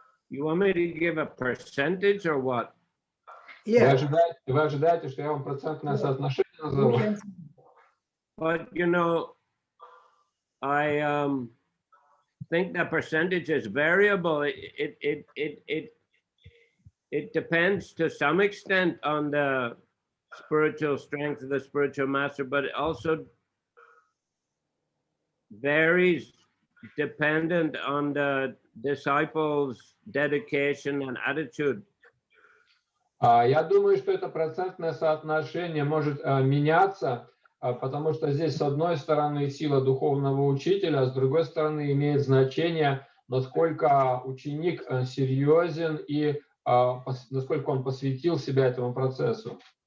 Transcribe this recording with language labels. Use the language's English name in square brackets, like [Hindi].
[English] You want me to give a percentage or what? Yeah. [Russian] Вы ожидаете, что я вам процентное соотношение назову? [English] But you know, I think that percentage is variable. It depends to some extent on the spiritual strength of the spiritual master, but it also varies dependent on the disciples' dedication and attitude. [Russian] Я думаю, что это процентное соотношение может меняться, потому что здесь с одной стороны сила духовного учителя, а с другой стороны имеет значение, насколько ученик серьезен и насколько он посвятил себя этому процессу.